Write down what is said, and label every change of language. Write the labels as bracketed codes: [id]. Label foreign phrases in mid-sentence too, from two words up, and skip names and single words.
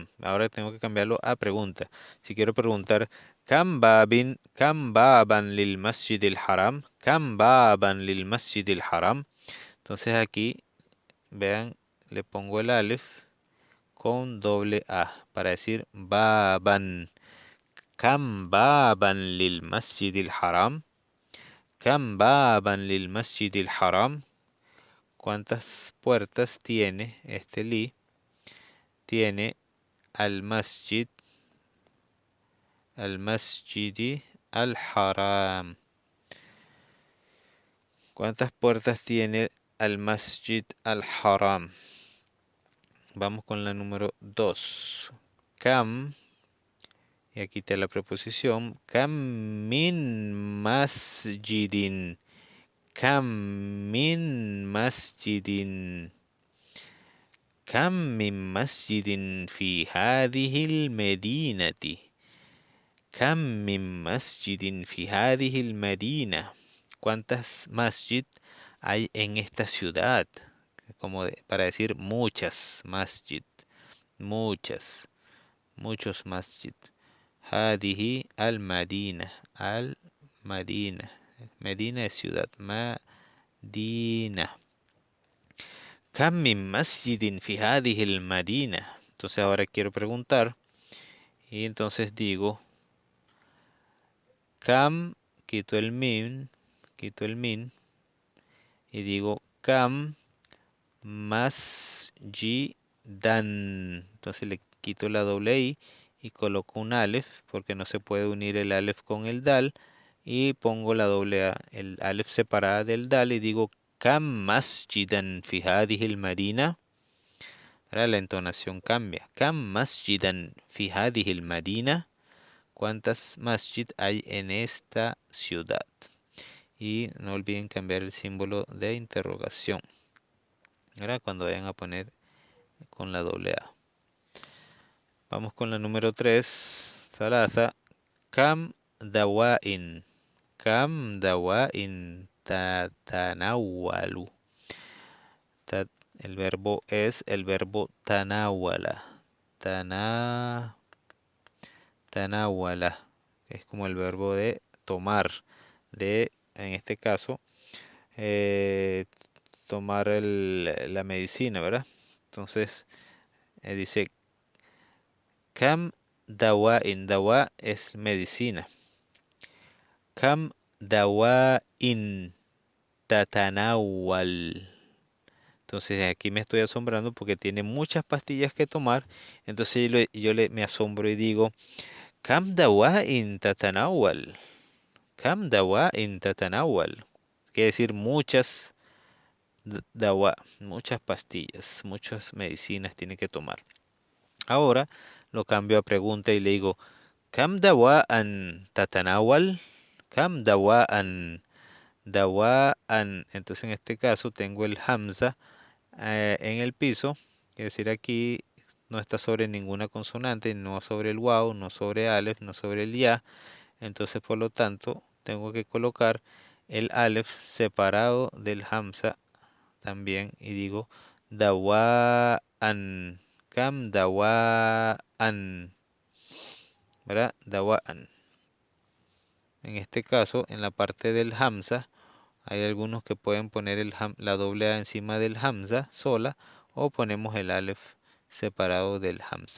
[es] Ahora tengo que cambiarlo a pregunta. Si quiero preguntar, [ar] كم بابا للمسجد الحرام، كم بابا للمسجد الحرام. [es] Entonces aquí, vean, le pongo el alef con doble A para decir baban. [ar] كم بابا للمسجد الحرام، كم بابا للمسجد الحرام. [es] ¿Cuántas puertas tiene este li? [ar] Tiene المسجد، المسجد الحرام. [es] ¿Cuántas puertas tiene [ar] المسجد الحرام? [es] Vamos con la número 2. Kam, y aquí está la preposición, [ar] كم من مسجد. كم من مسجد. كم من مسجد في هذه المدينة كم من مسجد في هذه المدينة. [es] ¿Cuántas masjid hay en esta ciudad? Como para decir muchas masjid, muchas, muchos masjid. [ar] هذه المدينة, المدينة, [es] Medina es ciudad, Madina. [ar] كم من مسجد في هذه المدينة. [es] Entonces ahora quiero preguntar y entonces digo Kam, quito el min y digo [ar] كم مسجدا. [es] Entonces le quito la doble i y coloco un alef porque no se puede unir el alef con el dal y pongo la doble a, el alef separada del dal y digo [ar] كم مسجدا في هذه المدينة. [es] Ahora la entonación cambia. [ar] كم مسجدا في هذه المدينة. [es] ¿Cuántas masjid hay en esta ciudad? Y no olviden cambiar el símbolo de interrogación. Ahora cuando vayan a poner con la doble A. Vamos con la número 3. Thalatha. [ar] كم دواء. كم دواء تتناول. [es] El verbo es el verbo tanawala. Tanawala. Es como el verbo de tomar. En este caso, eh, tomar la medicina, ¿verdad? Entonces, dice, [ar] كم دواء. [es] Dawa es medicina. [ar] كم دواء تتناول. [es] Entonces aquí me estoy asombrando porque tiene muchas pastillas que tomar. Entonces me asombro y digo, [ar] كم دواء تتناول. كم دواء تتناول. [es] Quiere decir muchas dawa, muchas pastillas, muchas medicinas tiene que tomar. Ahora lo cambio a pregunta y le digo, [ar] كم دواءً تتناول. كم دواءً. [es] Entonces en este caso tengo el hamza en el piso, es decir, aquí no está sobre ninguna consonante, no sobre el waw, no sobre alef, no sobre el ya. Entonces, por lo tanto, tengo que colocar el alef separado del hamza también y digo [ar] دواءً، كم دواءً, [es] ¿verdad? Dawa'an. En este caso, en la parte del hamza, Hay algunos que pueden poner la doble A encima del hamza sola o ponemos el alef separado del hamza.